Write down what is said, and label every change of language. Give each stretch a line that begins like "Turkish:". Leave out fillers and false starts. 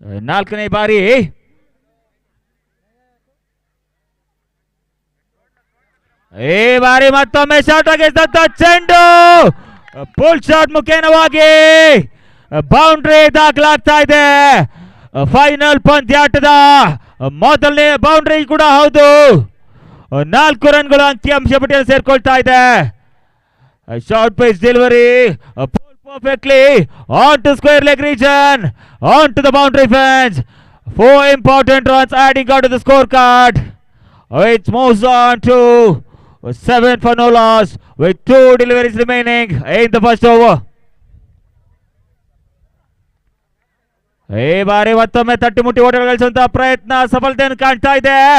Kannada: 4ನೇ ಬಾರಿ ಈ ಬಾರಿ ಮತ್ತೊಮ್ಮೆ ಶಾರ್ಟ್ ಆಗಿದ್ದಂತ ಚೆಂಡು ಫುಲ್ ಶಾಟ್ ಮುಖೇನವಾಗಿ ಬೌಂಡ್ರಿ ದಾಖಲಾಗ್ತಾ ಇದೆ. ಫೈನಲ್ ಪಂದ್ಯಾಟದ ಮೊದಲನೇ ಬೌಂಡ್ರಿ ಕೂಡ ಹೌದು. 4 ರನ್ಗಳು ಅಂಕಿಅಂಶ ಪಟ್ಟಿಯನ್ನು ಸೇರ್ಕೊಳ್ತಾ ಇದೆ.
English: A short pitch delivery, a pull perfectly onto square leg region, onto the boundary fence. 4 important runs adding on to the scorecard. It moves on to 7 for no loss with 2 deliveries remaining in the first over.
Kannada: ಈ ಬಾರಿ ಮತ್ತೊಮ್ಮೆ ತಟ್ಟಿಮುಟ್ಟಿ ಓಟಗಳು ಗಳಿಸುವಂತಹ ಪ್ರಯತ್ನ ಸಫಲತೆಯನ್ನು ಕಾಣ್ತಾ ಇದೆ.